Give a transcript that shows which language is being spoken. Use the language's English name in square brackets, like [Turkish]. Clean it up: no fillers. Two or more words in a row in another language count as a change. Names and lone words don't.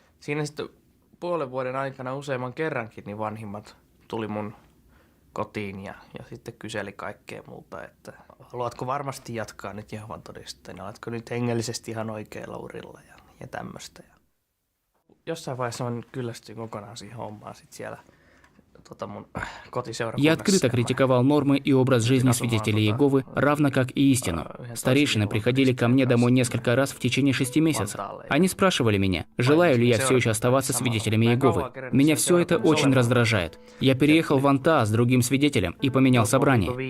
[Finnish] Siinä sitten 5 vuoden aikana useamman kerrankin niin vanhimmat tuli mun kotiin ja sitten kyseli kaikkea muuta, että haluatko varmasti jatkaa nyt Jehovan todistajana, oletko nyt hengellisesti ihan oikealla urilla ja tämmöistä. Jossain vaiheessa mä kyllästyin kokonaan siihen hommaan sit siellä mun [Russian] Я открыто критиковал нормы и образ жизни свидетелей Иеговы, равно как и истину. Старейшины приходили ко мне домой несколько раз в течение 6 месяцев. Они спрашивали меня, желаю ли я все еще оставаться свидетелем Иеговы. Меня все это очень раздражает. Я переехал в Вантаа с другим свидетелем и поменял собрание.